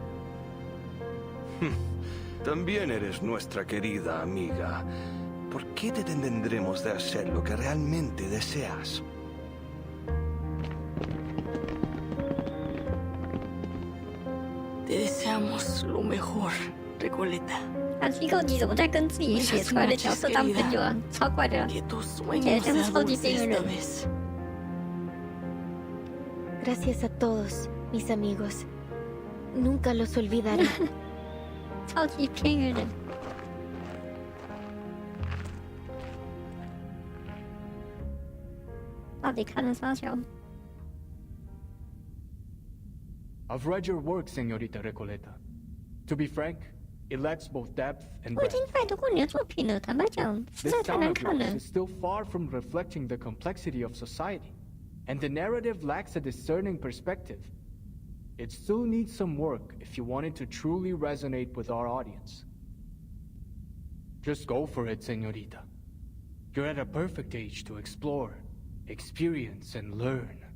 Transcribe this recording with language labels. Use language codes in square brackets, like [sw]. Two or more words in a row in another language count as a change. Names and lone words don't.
[es] También eres nuestra querida amiga. ¿Por qué te detendremos de hacer lo que realmente deseas? Te deseamos lo mejor, Recoleta. [zh] 奇怪，你怎么在跟自己写出来的角色当朋友啊？超怪的，简直就是超级边缘人。 [es] Gracias a todos, mis amigos. Nunca los olvidaré. 超级边缘人。到底看了啥小 [en] I've read your work, Señorita Recoleta. To be frank, it lacks both depth and [zh] 我已 [en] breadth. [zh] 经拜读过你的作品了，坦白讲，实 [en] This [zh] 在太 [en] town [zh] 难 [en] of [zh] 看了 [en] yours。is still far from reflecting the complexity of society, and the narrative lacks a discerning perspective. It still needs some work if you want it to truly resonate with our audience. Just go for it, Señorita. You're at a perfect age to explore, experience, and learn.